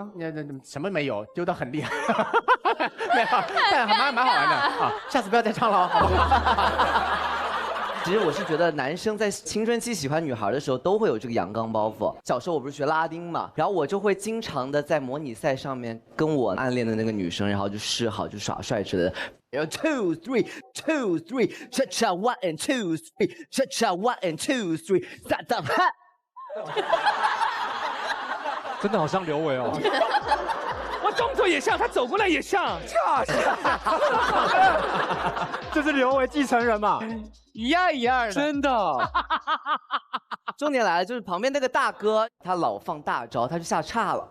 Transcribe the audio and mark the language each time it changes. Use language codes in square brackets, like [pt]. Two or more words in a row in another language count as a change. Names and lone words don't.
[zh] 什么没有，丢得很厉害，没有，但蛮好玩的啊，下次不要再唱了，好不好？其实我是觉得男生在青春期喜欢女孩的时候都会有这个阳刚包袱。小时候我不是学拉丁嘛，然后我就会经常的在模拟赛上面跟我暗恋的那个女生，然后就示好，就耍帅之类的。然后 2 3 2 3 [en] cha cha 1 and 2 3 cha cha 1 and [zh] 2 3 撒旦哈，真的好像刘伟哦。我动作也像，他走过来也像。这是刘维继承人嘛？一样的。真的。重点来了，就是旁边那个大哥，他老放大招，他就下岔了。